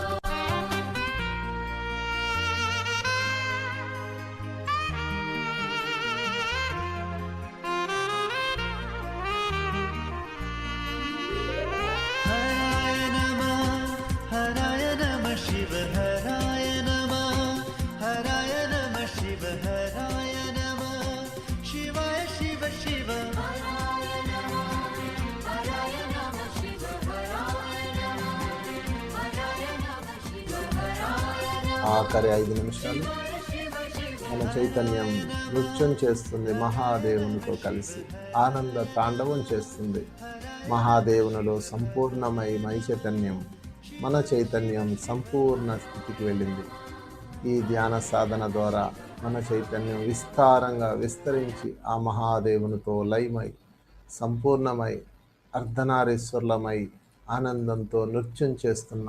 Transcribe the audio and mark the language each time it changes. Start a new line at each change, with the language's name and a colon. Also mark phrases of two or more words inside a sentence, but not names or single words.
Sanskrit: हराय नमः शिव हराय नमः शिव हराय नमः शिवाय शिव शिव हराय नमः शिव हराय नमः शिव हराय नमः
Telugu: ఆఖరి 5 నిమిషాలు
Sanskrit: शिव शिव
Telugu: మన చైతన్యం నృత్యం చేస్తుంది మహాదేవునితో కలిసి ఆనంద తాండవం చేస్తుంది. మహాదేవునిలో సంపూర్ణమై చైతన్యం మన చైతన్యం సంపూర్ణ స్థితికి వెళ్ళింది. ఈ ధ్యాన సాధన ద్వారా మన చైతన్యం విస్తారంగా విస్తరించి ఆ మహాదేవునితో లయమై సంపూర్ణమై అర్ధనారీశ్వరులమై ఆనందంతో నృత్యం చేస్తున్నాం.